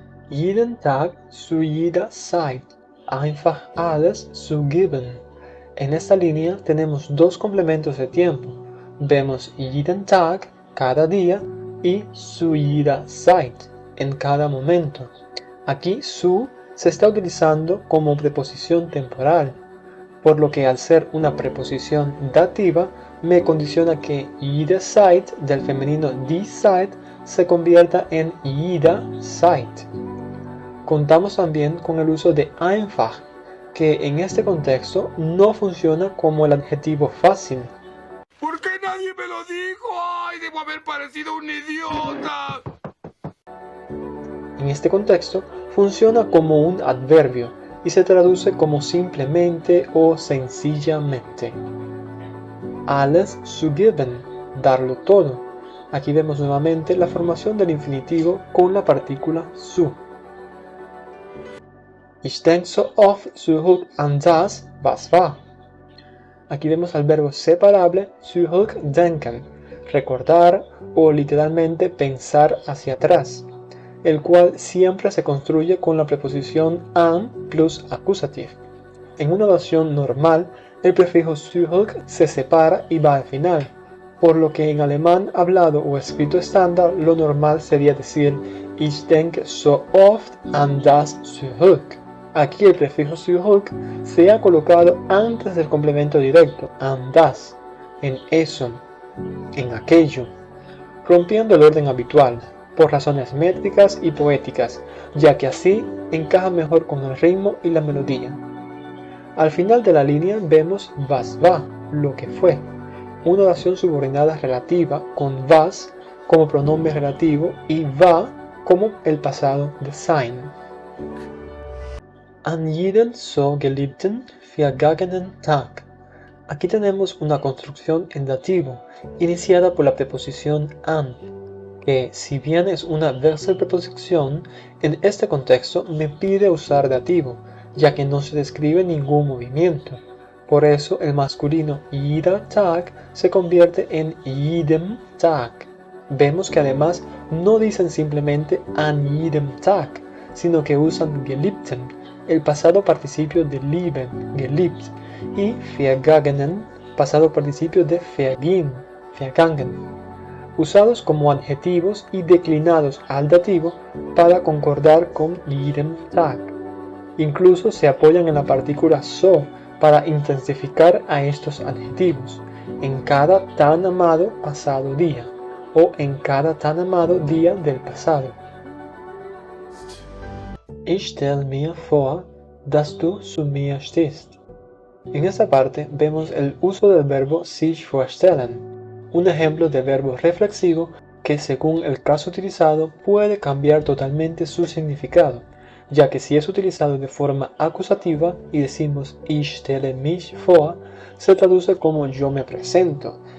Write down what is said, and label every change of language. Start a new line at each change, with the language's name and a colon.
German: Jeden Tag zu jeder Zeit, einfach alles zu geben.
Spanish: En esta línea tenemos dos complementos de tiempo. Vemos jeden Tag, cada día, y zu jeder Zeit, en cada momento. Aquí su se está utilizando como preposición temporal, por lo que al ser una preposición dativa, me condiciona que
German: jede Zeit
Spanish: del femenino
German: die Zeit
Spanish: se convierta en
German: jeder Zeit.
Spanish: Contamos también con el uso de einfach, que en este contexto no funciona como el adjetivo fácil. ¿Por qué nadie me lo dijo? ¡Ay, debo haber parecido un idiota! En este contexto funciona como un adverbio y se traduce como simplemente o sencillamente.
German: Alles zu geben,
Spanish: darlo todo. Aquí vemos nuevamente la formación del infinitivo con la partícula zu.
German: Ich denke so oft zurück an das, was war.
Spanish: Aquí vemos al verbo separable zurückdenken, recordar o literalmente pensar hacia atrás, el cual siempre se construye con la preposición an
English: plus accusative.
Spanish: En una oración normal, el prefijo zurück se separa y va al final, por lo que en alemán hablado o escrito estándar lo normal sería decir
German: Ich denke so oft an das zurück.
Spanish: Aquí el prefijo zurück se ha colocado antes del complemento directo,
German: an das,
Spanish: en eso, en aquello. rompiendo el orden habitual, por razones métricas y poéticas, ya que así encaja mejor con el ritmo y la melodía. Al final de la línea vemos
German: was war,
Spanish: lo que fue, una oración subordinada relativa con was como pronombre relativo y war como el pasado de sein.
German: An jeden so geliebten vergangenen Tag.
Spanish: Aquí tenemos una construcción en dativo, iniciada por la preposición an, que si bien es una versalpreposición, en este contexto me pide usar dativo, ya que no se describe ningún movimiento. Por eso el masculino
German: jeder Tag
Spanish: se convierte en
German: jedem Tag.
Spanish: Vemos que además no dicen simplemente
German: an jedem Tag,
Spanish: sino que usan geliebten, el pasado participio de lieben, geliebt, y vergangenen, pasado participio de vergangen, usados como adjetivos y declinados al dativo para concordar con
German: jedem Tag.
Spanish: Incluso se apoyan en la partícula so para intensificar a estos adjetivos, en cada tan amado pasado día, o en cada tan amado día del pasado.
German: Ich stell mir vor, dass du zu mir stehst.
Spanish: En esta parte vemos el uso del verbo
German: sich vorstellen,
Spanish: un ejemplo de verbo reflexivo que según el caso utilizado puede cambiar totalmente su significado, ya que si es utilizado de forma acusativa y decimos
German: ich stelle mich vor,
Spanish: se traduce como yo me presento.